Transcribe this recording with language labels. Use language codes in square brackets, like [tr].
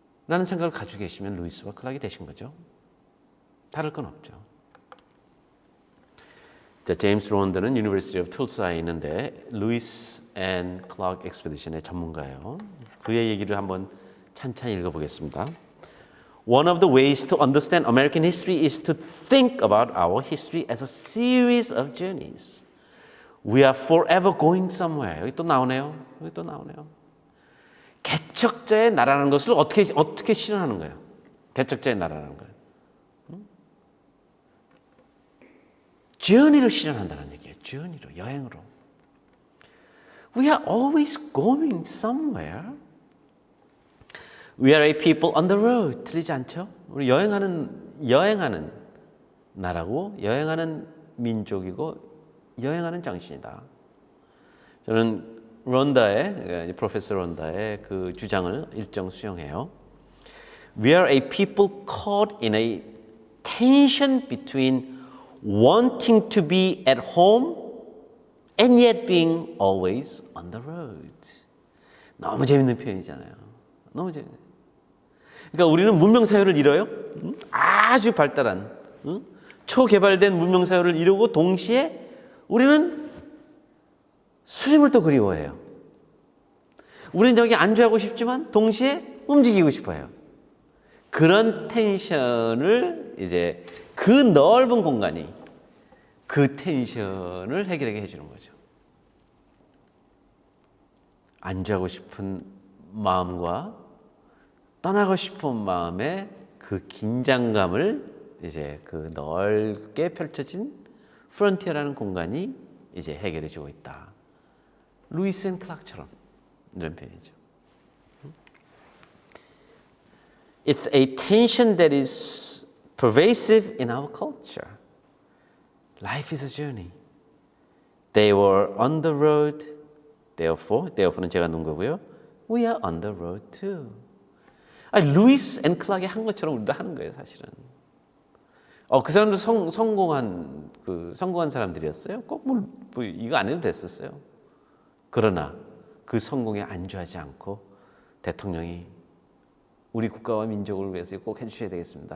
[ko] 라는 생각을 가지고 계시면 루이스와 클락이 되신 거죠. 다를 건 없죠. 자, 제임스 론던은 유니버시티 오브 툴사에 있는데 루이스 앤 클락 익스피디션의 전문가예요. 그의 얘기를 한번 찬찬히 읽어보겠습니다. [en] One of the ways to understand American history is to think about our history as a series of journeys. We are forever going somewhere. [ko] 여기 또 나오네요. 여기 또 나오네요. 개척자의 나라는 것을 어떻게 실현하는 거예요? 개척자의 나라라는 거예요. journey로 실현한다는 얘기예요. journey로, 여행으로. [en] We are always going somewhere. We are a people on the road. [ko] 틀리지 않죠? 우리 여행하는 나라고, 여행하는 민족이고, 여행하는 정신이다. 저는 프로페서 론다의 그 주장을 일정 수용해요. [en] We are a people caught in a tension between wanting to be at home and yet being always on the road. [ko] 너무 재밌는 표현이잖아요. 너무 재밌는. 그러니까 우리는 문명사회를 이뤄요. 아주 발달한 초개발된 문명사회를 이루고 동시에 우리는 수림을 또 그리워해요. 우리는 여기 안주하고 싶지만 동시에 움직이고 싶어요. 그런 텐션을 이제 그 넓은 공간이 그 텐션을 해결하게 해주는 거죠. 안주하고 싶은 마음과 떠나고 싶은 마음의 그 긴장감을 이제 그 넓게 펼쳐진 프론티어라는 공간이 이제 해결해 주고 있다. 루이스 앤 클락처럼 이런 표현이죠. [en] It's a tension that is pervasive in our culture. Life is a journey. They were on the road. [ko] Therefore는 제가 놓은 거고요. [en] We are on the road too. [ko] 루이스 앤 클락이 한 것처럼 우리도 하는 거예요, 사실은. 그 사람도 성공한 사람들이었어요. 꼭 뭐 이거 안 해도 됐었어요. 그러나 그 성공에 안주하지 않고 대통령이 우리 국가와 민족을 위해서 꼭 해주셔야 되겠습니다.